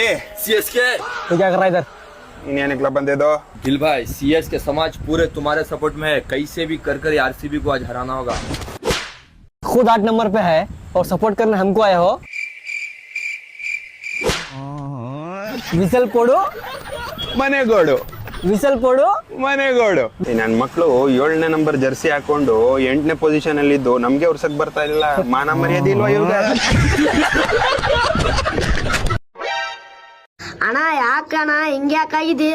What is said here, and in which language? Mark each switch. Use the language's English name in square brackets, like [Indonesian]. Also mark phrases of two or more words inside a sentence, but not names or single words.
[Hindi] CSK तो क्या कर रहा है इधर? इंडियन क्लब बंदे दो दिल भाई CSK समाज पूरे तुम्हारे सपोर्ट में है. कैसे भी कर RCB को आज हराना होगा. खुद 8 नंबर पे है और सपोर्ट करने हमको आए हो. [Tamil] விசில் போடு [Kannada] ಮನೆಗೋಡು ವಿಸಲ್ ಕೊಡು ಮನೆಗೋಡು. ನನ್ ಮಕ್ಳು 7ನೇ ನಂಬರ್ ಜರ್ಸಿ ಹಾಕೊಂಡು 8ನೇ ಪೊಸಿಷನ್ ಅಲ್ಲಿ ಇದ್ದು ನಮ್ಗೆ ಉರ್ಸಕ್ ಬರ್ತಾ ಇಲ್ಲ. ಮಾನ ಮರ್ಯಾದೆ ಇಲ್ವಾ ಇವ್ಗ? ಅಣ್ಣ ಯಾಕಣ್ಣ ಹಿಂಗ್ಯಾಕಾಗಿದೆ?